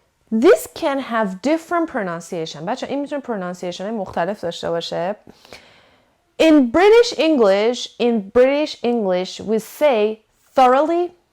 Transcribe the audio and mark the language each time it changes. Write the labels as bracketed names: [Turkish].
[English] This can have different pronunciation. [Persian] بچه این میتونه pronunciation مختلف داشته باشه. [English] In British English we say thoroughly.